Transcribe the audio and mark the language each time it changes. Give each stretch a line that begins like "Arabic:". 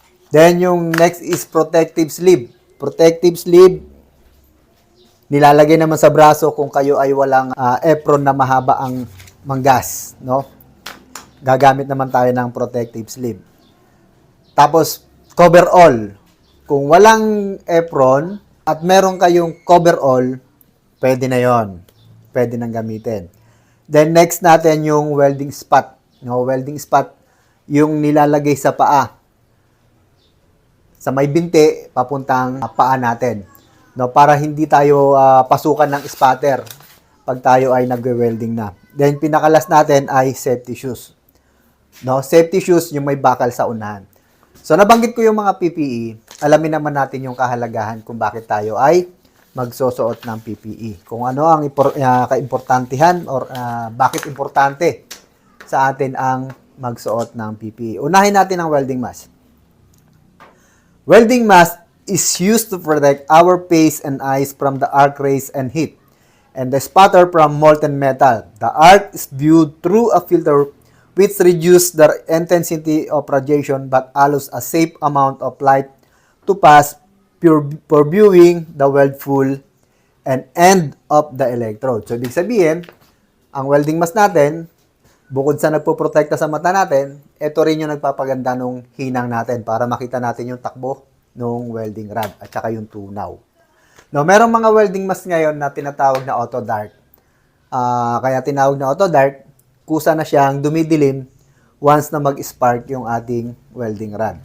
Filipino: Then, yung next is protective sleeve. Protective sleeve, nilalagay naman sa braso kung kayo ay walang apron na mahaba ang manggas, no? Gagamit naman tayo ng protective sleeve. Tapos, coverall. Kung walang apron at meron kayong coverall, pwede na yon. Pwede nang gamitin. Then, next natin yung welding spot. No? Welding spot, yung nilalagay sa paa. Sa may binti, papuntang paa natin. No, para hindi tayo pasukan ng spatter pag tayo ay nagwe-welding na. Then, pinakalas natin ay safety shoes. No, safety shoes yung may bakal sa unahan. So, nabanggit ko yung mga PPE. Alamin naman natin yung kahalagahan kung bakit tayo ay magsusuot ng PPE. Kung ano ang kaimportantihan or bakit importante sa atin ang magsuot ng PPE. Unahin natin ang welding mask.
English: Welding mask is used to protect our face and eyes from the arc rays and heat, and the spatter from molten metal. The arc is viewed through a filter which reduces the intensity of radiation but allows a safe amount of light to pass for viewing the weld full and end of the electrode.
Filipino: So, ibig sabihin, ang welding mask natin, bukod sa nagpoprotekta sa mata natin, ito rin yung nagpapaganda ng hinang natin para makita natin yung takbo ng welding rod at saka yung tunaw. No, merong mga welding mask ngayon na tinatawag na auto dark. Kaya tinawag na auto dark, kusa na siyang dumidilim once na mag-spark yung ating welding rod.